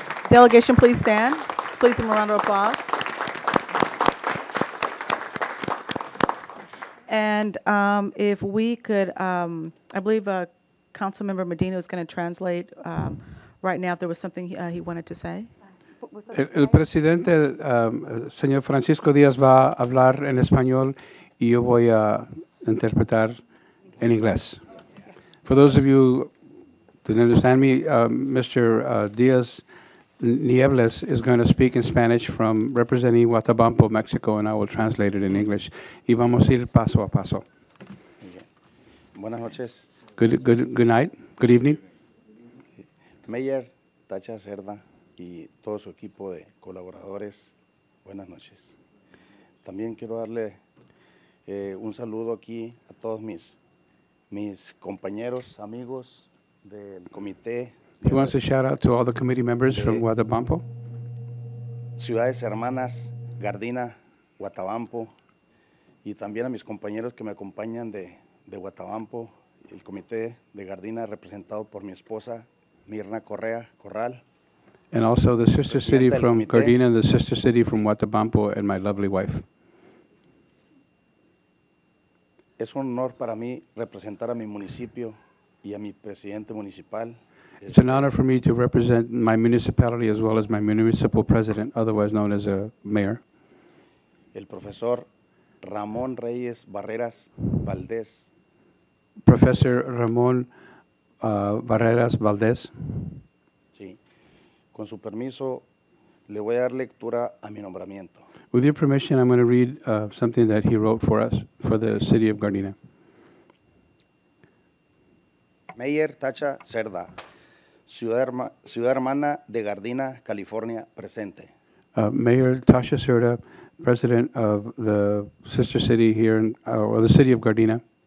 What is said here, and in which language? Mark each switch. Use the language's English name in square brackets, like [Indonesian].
[English] Delegation, please stand. Please, a round of applause. And if we could, I believe Councilmember Medina is going to translate right now if there was something he wanted to say. [Spanish] El presidente, señor Francisco Díaz, va a hablar en español y yo voy a interpretar en inglés. [English] For those of you who don't understand me, Mr. Diaz-Niebles is going to speak in Spanish from representing Watabampo, Mexico, and I will translate it in English. [Spanish] Y vamos a ir paso a paso. Buenas noches. [English] Good night. Good evening. [Spanish] Mayor Tacha Cerda y todo su equipo de colaboradores, buenas noches. También quiero darle un saludo aquí a todos mis compañeros, amigos del comité [English] He wants to shout out to all the committee members from Guatabampo, [Spanish] ciudades hermanas, Gardina, Guatabampo, y también a mis compañeros que me acompañan de Guatabampo, el comité de Gardina representado por mi esposa Mirna Corral. [English] and also the sister city [Spanish] Presidenta del [English] from [Spanish] comité. [English] Gardena and the sister city from Guatabampo, and my lovely wife. [Spanish] Es un honor para mí representar a mi municipio y a mi presidente municipal. [English] It's an honor for me to represent my municipality as well as my municipal president, otherwise known as a mayor, [Spanish] El profesor Ramón Reyes Barreras Valdés. [English] Professor Ramon Barreras Valdez. [Spanish] Sí. Con su permiso, le voy a dar lectura a mi nombramiento. [English] With your permission, I'm going to read something that he wrote for us, for the city of Gardena. [Spanish] Mayor Tacha Cerda, ciudad hermana de Gardina, California, presente. [English] Mayor Tasha Cerda, president of the sister city here, or the city of Gardena.